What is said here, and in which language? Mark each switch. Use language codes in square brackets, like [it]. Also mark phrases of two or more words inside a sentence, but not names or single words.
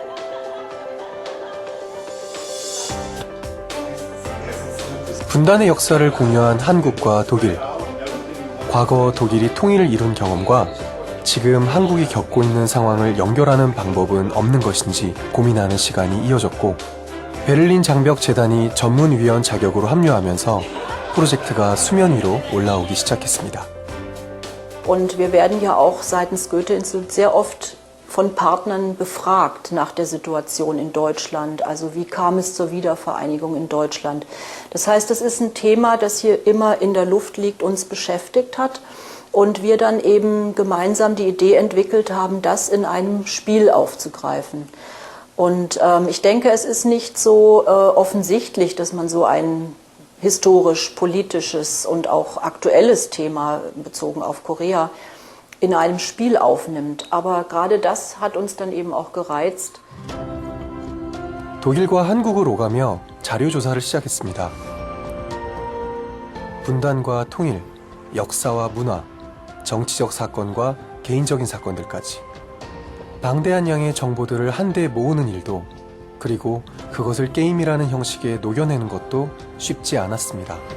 [ko] 분단의 역사를 공유한 한국과 독일, 과거 독일이 통일을 이룬 경험과 지금 한국이 겪고 있는 상황을 연결하는 방법은 없는 것인지 고민하는 시간이 이어졌고, 베를린 장벽 재단이 전문위원 자격으로 합류하면서 프로젝트가 수면 위로 올라오기 시작했습니다. [de] Und wir werden ja auch seitens Goethe-Institut sehr oft von Partnern befragt nach der Situation in Deutschland. Also wie kam es zur Wiedervereinigung in Deutschland? Das heißt, das ist ein Thema, das hier immer in der Luft liegt, uns beschäftigt hat. Und wir dann eben gemeinsam die Idee entwickelt haben, das in einem Spiel aufzugreifen. Und ich denke, es ist nicht so offensichtlich, dass man so ein historisch-politisches und auch aktuelles Thema bezogen auf Korea in einem Spiel aufnimmt. Aber gerade das hat uns dann eben auch gereizt. [ko] 독일과 한국을 오가며 자료조사를 시작했습니다. 분단과 통일, 역사와 문화, 정치적 사건과 개인적인 사건들까지 방대한 양의 정보들을 한데 모으는 일도, 그리고 그것을 게임이라는 형식에 녹여내는 것도 쉽지 않았습니다.